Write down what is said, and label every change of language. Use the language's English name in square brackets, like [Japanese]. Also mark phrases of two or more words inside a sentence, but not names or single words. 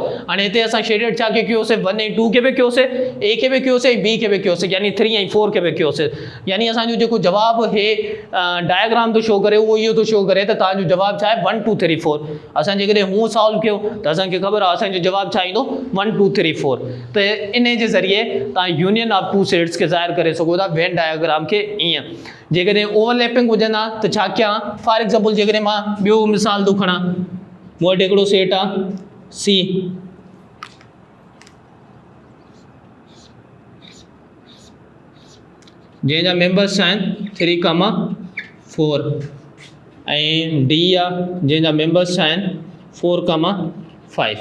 [Sindhi] हाणे हिते असां शेडेड छा खे कयोसीं, 1 ऐं 2 खे बि कयोसीं, ए खे बि कयोसीं, बी खे बि कयोसीं, यानी 3 ऐं 4 खे बि कयोसीं। यानी असांजो जेको जवाबु हे डायग्राम थो शो करे उहो इहो थो शो करे त तव्हांजो जवाबु छा आहे, 1 2 3 4। असां जेकॾहिं हूअं सॉल्व कयो त असांखे ख़बर आहे असांजो जवाबु छा ईंदो, 1 2 3 4। त इन जे ज़रिए तव्हां [English] union of two sets [Sindhi] खे ज़ाहिर करे सघो था [English] Venn diagram [Sindhi] खे ईअं। जेकॾहिं ओवरलैपिंग हुजंदा त छा कयां, [English] for example [Sindhi] जेकॾहिं मां ॿियो मिसाल थो खणां, मूं वटि हिकिड़ो सेट आहे सी, जंहिंजा मेंबर्स आहिनि 3,4 ऐं डी आहे जंहिंजा मेंबर्स आहिनि 4,5।